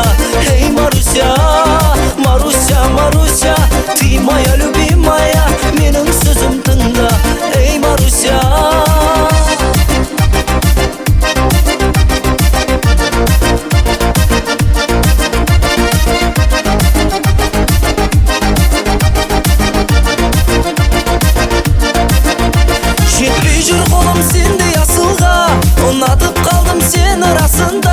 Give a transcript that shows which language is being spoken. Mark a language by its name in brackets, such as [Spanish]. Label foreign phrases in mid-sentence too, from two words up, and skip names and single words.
[Russian] Hey Marusya ты моя любимая, [Uzbek] mening so'zim tingla. [Kazakh] Hey Marusya Жетпей жүр қолым сенде асылға, ұнатып қалдым сені расында.